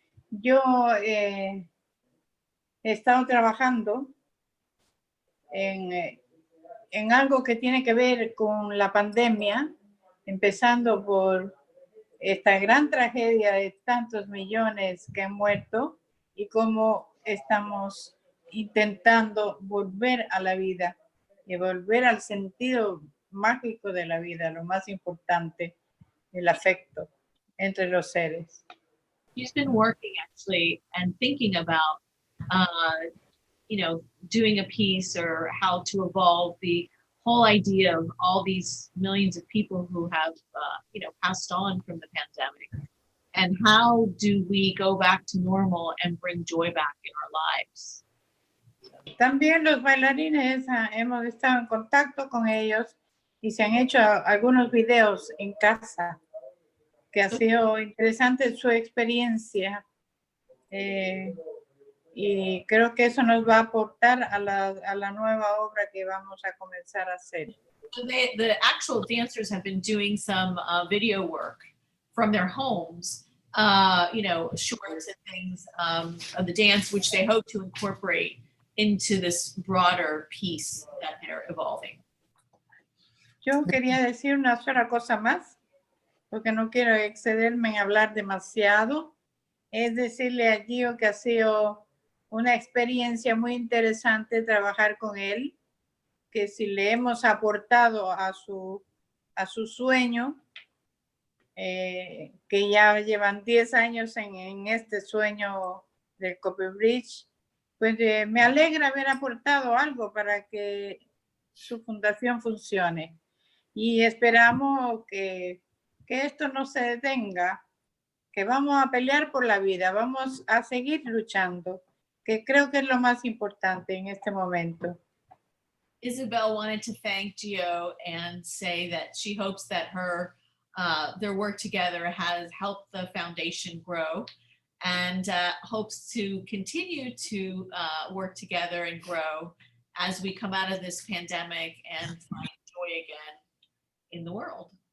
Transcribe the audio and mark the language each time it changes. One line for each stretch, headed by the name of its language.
Spanish: Yo he estado trabajando en algo que tiene que ver con la pandemia, empezando por esta gran tragedia de tantos millones que han muerto y cómo estamos intentando volver a la vida y volver al sentido mágico de la vida, lo más importante, el afecto entre los seres.
English: She's been working actually and thinking about doing a piece or how to evolve the whole idea of all these millions of people who have passed on from the pandemic, and how do we go back to normal and bring joy back in our lives.
Spanish: También los bailarines hemos estado en contacto con ellos y se han hecho algunos videos en casa, que ha sido interesante su experiencia. Y creo que eso nos va a aportar a la nueva obra que vamos a comenzar a hacer.
English: So the actual dancers have been doing some video work from their homes, shorts and things of the dance, which they hope to incorporate into this broader piece that they're evolving.
Spanish: Yo quería decir una sola cosa más, porque no quiero excederme en hablar demasiado. Es decirle a Gio que ha sido una experiencia muy interesante trabajar con él, que si le hemos aportado a su sueño, que ya llevan 10 años en este sueño del Copperbridge, pues me alegra haber aportado algo para que su fundación funcione. Y esperamos que esto no se detenga, que vamos a pelear por la vida, vamos a seguir luchando, que creo que es lo más importante en este momento.
English: Isabel wanted to thank Gio and say that she hopes that their work together has helped the foundation grow, and hopes to continue to work together and grow as we come out of this pandemic and find joy again in the world.